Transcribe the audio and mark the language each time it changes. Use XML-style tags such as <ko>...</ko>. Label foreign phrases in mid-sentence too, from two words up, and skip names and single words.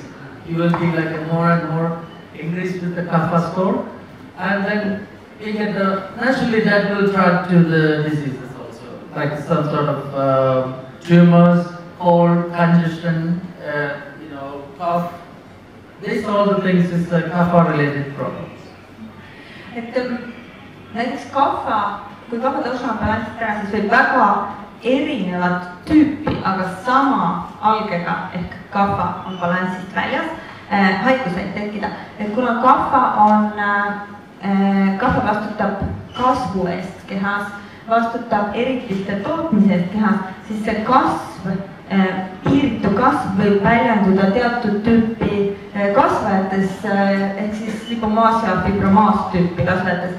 <en>You will be like a more and more increase with the kapha score, and then you get naturally that will track to the diseases also, like some sort of tumors, cold, congestion, cough. These all the things is the kapha related problems.</en> <et>Et näiteks kapha, kui kapha dosha on balansist ära, siis võib väga erinevat tüüpi, aga sama algega ehk kapha on balansist väljas, haiguseid tekkida. Et kuna kapha vastutab kasvu eest kehas, vastutab eritiste tootmise eest kehas, siis see kasv, piiritu kasv võib väljenduda teatud tüüpi kasvajates, ehk siis lipomaasia, fibromaas tüüpi kasvajates.</et>